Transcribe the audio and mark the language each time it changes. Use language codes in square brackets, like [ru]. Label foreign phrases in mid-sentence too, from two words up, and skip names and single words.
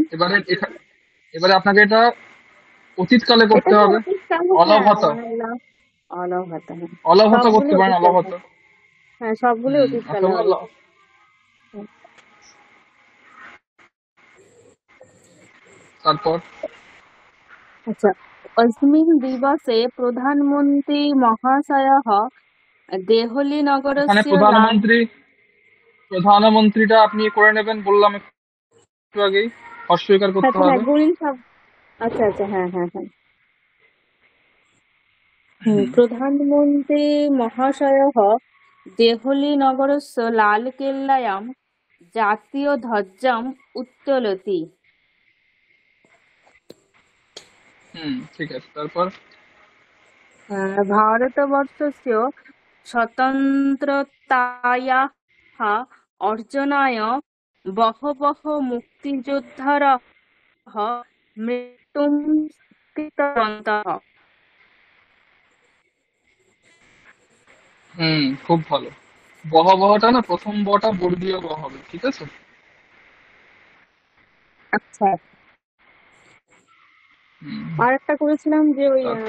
[bn] এবারে আপনাকে এটা অতীতকালে এটা করতে তো হবে। অতীতকালে, হ্যাঁ অলভত, মানে অলহত, হ্যাঁ অলভত সবগুলো করতে পারেন, অতীতকালে। অলভত। হ্যাঁ সবগুলো অতীতকালে অথবা হবে। হুম, তারপর আচ্ছা। [sa] अस्मिन् दिवसे प्रधानमन्त्री महाशयः [bn] এখানে [sa] देहलीनगरस्य लाल। [bn] প্রধানমন্ত্রীটা আপনি করে নেবেন, বললাম একটু আগেই, অস্বীকার করতে আচ্ছা হ্যাঁ হবে। গুণিন সব। আচ্ছা আচ্ছা হ্যাঁ হ্যাঁ হ্যাঁ হুম, [sa] प्रधानमन्त्री महाशयः देहलीनगरस्य लालकेल्लायां জাতীয়ধ্বজাম উত্তোলতি। [bn] ঠিক আছে। তারপর [sa] ভারতবর্ষस्य स्वतन्त्रतायाः अर्जनाय बहवः मुक्तियोद्धारः मृत्युं कृतवन्तः। [bn] খুব ভালো। বহটা না, প্রথম বটা বর্গীয় ব হবে, ঠিক আছে? আচ্ছা। হুম, আর একটা করেছিলাম যে ওই তারপর